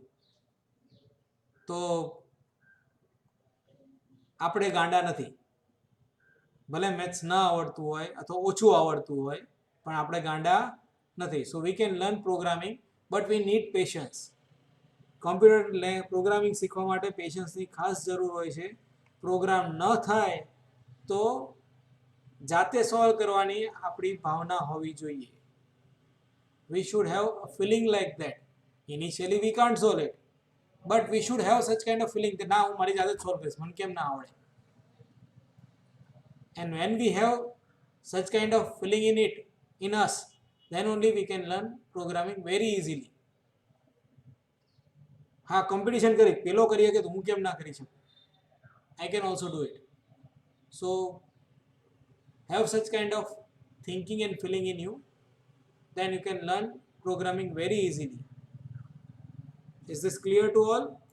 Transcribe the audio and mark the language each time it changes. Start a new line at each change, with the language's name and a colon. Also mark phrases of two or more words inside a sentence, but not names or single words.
Gujarati: તો આપણે ગાંડા નથી, ભલે મેથ્સ ના આવડતું હોય અથવા ઓછું આવડતું હોય, પણ આપણે ગાંડા નથી.
English: So we can learn programming, but we need patience. computer programming
Gujarati: શીખવા માટે પેશન્સની ખાસ જરૂર હોય છે. પ્રોગ્રામ ન થાય તો જાતે સોલ્વ કરવાની આપણી ભાવના હોવી જોઈએ.
English: We should have a feeling like that. Initially we can't solve it, but we should have such kind of feeling that
Gujarati: ના હું મારી જાતે સોલ્વ કરીશ, મને કેમ ના આવડે.
English: And when we have such kind of feeling in us, then only we can learn programming very easily.
Gujarati: હા, કોમ્પિટિશન કરી પેલો કરીએ કે તો હું કેમ ના કરી શકું,
English: I can also do it. So have such kind of thinking and feeling in you, then you can learn programming very easily. Is this clear to all?